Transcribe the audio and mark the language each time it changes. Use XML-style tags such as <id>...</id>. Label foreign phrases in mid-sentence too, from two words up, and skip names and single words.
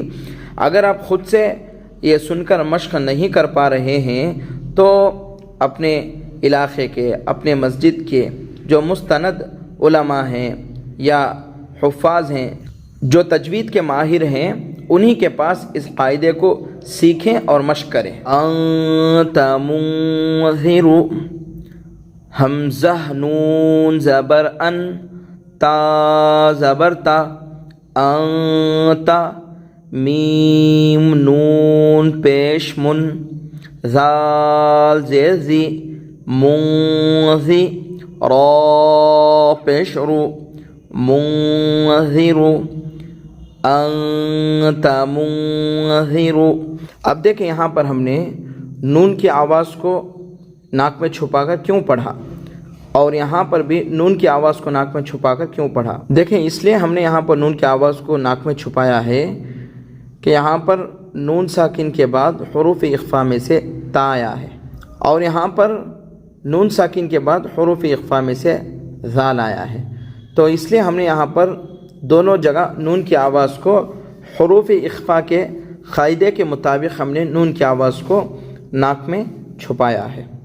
<ur>اگر آپ خود سے یہ سن کر مشق نہیں کر پا رہے ہیں تو اپنے علاقے کے، اپنے مسجد کے جو مستند علماء ہیں یا حفاظ ہیں جو تجوید کے ماہر ہیں، انہی کے پاس اس قاعدے کو سیکھیں اور مشق کریں۔</ur> <ar>انت منذر،</ar> <ur>حمزہ نون زبر ان، تا زبر تا، انتا، میم نون پیش من، ذال زیر زی، منذی، را پیش رو،</ur> <ar>منذر، انت منذر۔</ar> <ur>اب دیکھیں یہاں پر ہم نے نون کی آواز کو ناک میں چھپا کر کیوں پڑھا، اور یہاں پر بھی نون کی آواز کو ناک میں چھپا کر کیوں پڑھا۔ دیکھیں اس لیے ہم نے یہاں پر نون کی آواز کو ناک میں چھپایا ہے کہ یہاں پر نون ساکن کے بعد حروف اخفا میں سے تا آیا ہے، اور یہاں پر نون ساکن کے بعد حروف اخفا میں سے ذال آیا ہے، تو اس لیے ہم نے یہاں پر دونوں جگہ نون کی آواز کو حروف اخفا کے قاعدے کے مطابق ہم نے نون کی آواز کو ناک میں چھپایا ہے۔</ur>